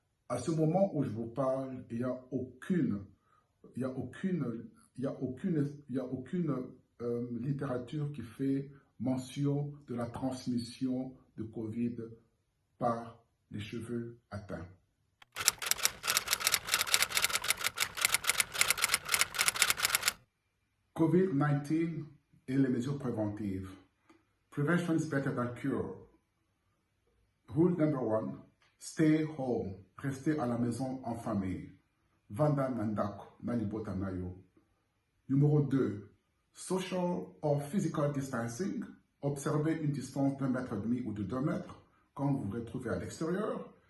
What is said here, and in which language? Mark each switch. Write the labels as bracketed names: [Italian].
[French] À ce moment où je vous parle, il n'y a aucune littérature qui fait mention de la transmission de Covid par les cheveux atteints. COVID-19 et les mesures préventives. [English] Prevention is better than cure. Rule number 1, stay home. [French] Restez à la maison en famille. [Lingala] Vanda Nandako, Nalibotanayo. [French] Numéro 2, [English] social or physical distancing. [French] Observez une distance d'1,5 mètre ou de 2 mètres quand vous vous retrouvez à l'extérieur.